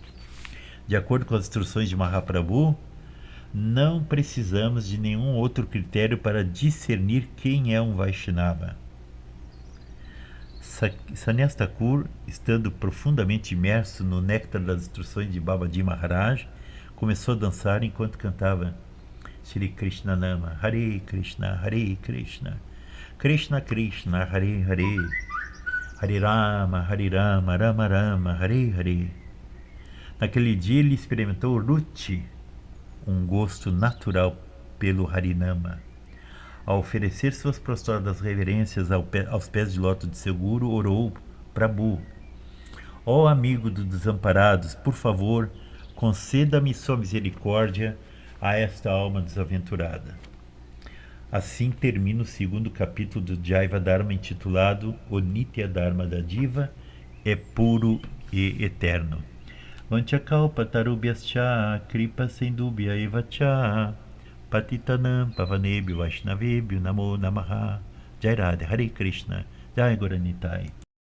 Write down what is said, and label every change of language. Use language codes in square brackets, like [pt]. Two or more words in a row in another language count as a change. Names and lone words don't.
[pt] De acordo com as instruções de Mahaprabhu, não precisamos de nenhum outro critério para discernir quem é um Vaishnava. Sannyas Thakur, estando profundamente imerso no néctar das instruções de Babaji Maharaj, começou a dançar enquanto cantava Shri Krishnanama, [sa] हरे कृष्ण, कृष्ण कृष्ण, हरे हरे, हरे राम, राम राम, हरे हरे. [pt] Naquele dia ele experimentou Ruchi, um gosto natural pelo Harinama. Ao oferecer suas prostradas reverências aos pés de lótus de seu guru, orou Prabhu: ó amigo dos desamparados, por favor, conceda-me sua misericórdia a esta alma desaventurada. Assim termina o 2º capítulo do Jaiva Dharma, intitulado O Nitya Dharma da Diva é puro e eterno. [sa] वाञ्छाकल्पतरुभ्यश्च कृपा सिन्धुभ्य एवच पतितानां पावनेभ्यो वैष्णवेभ्यो नमो नमः. जय राधा, हरे कृष्ण, जय गौर निताइ.